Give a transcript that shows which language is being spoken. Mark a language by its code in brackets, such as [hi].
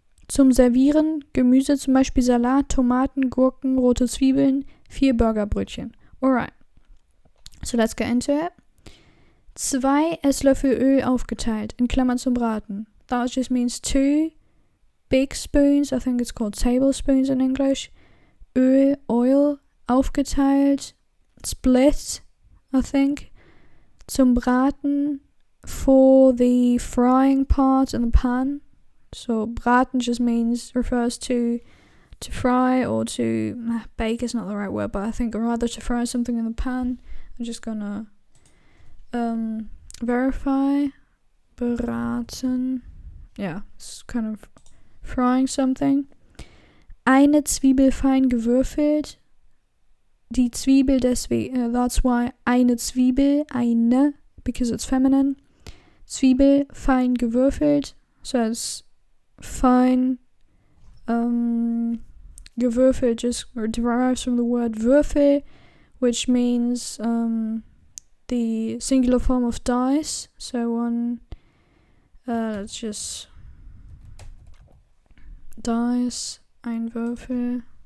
[de] Zum Servieren Gemüse, zum Beispiel Salat, Tomaten, Gurken, rote Zwiebeln, 4 Burgerbrötchen. [en] Alright, so let's get into it. [de] 2 Esslöffel Öl aufgeteilt, in Klammern zum Braten. [en] That just means 2 big spoons, I think it's called tablespoons in English. Öl, oil, aufgeteilt, split, I think. [de] Zum Braten, [en] for the frying part in the pan. So braten just refers to fry or to bake is not the right word, but I think rather to fry something in the pan. I'm just gonna verify. Braten. Yeah, it's kind of frying something. [de] Eine Zwiebel fein gewürfelt. Die Zwiebel deswegen, [en] that's why [de] eine Zwiebel, eine, [en] because it's feminine. [de] Zwiebel fein gewürfelt. [en] So it's fine gewürfelt just derives from the word Würfel, which means the singular form of dice. So one, let's just dice, ein Würfel.